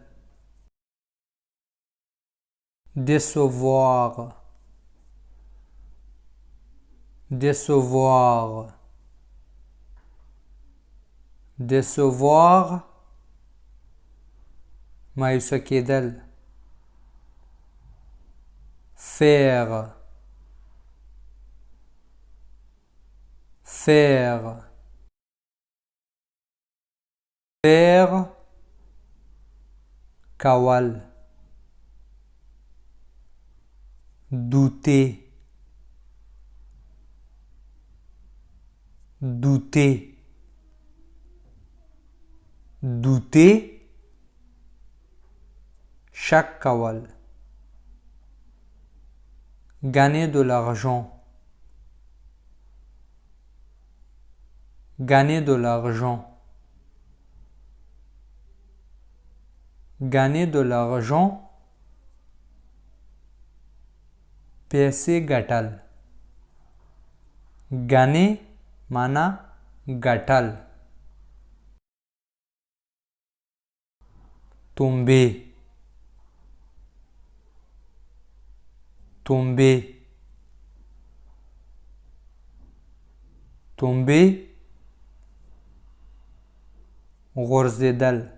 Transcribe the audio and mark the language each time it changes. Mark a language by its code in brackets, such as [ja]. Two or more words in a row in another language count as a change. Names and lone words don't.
[fr] décevoir décevoir décevoir [ps] مایوسه کېدل. [fr] faire faire faire کول. douter douter douter [ps] شک کول. [fr] gagner de l'argent gagner de l'argent gagner de l'argent [ps] پیسې ګټل. gagner معنا ګټل. [fr] tomber tomber tomber غورځېدل.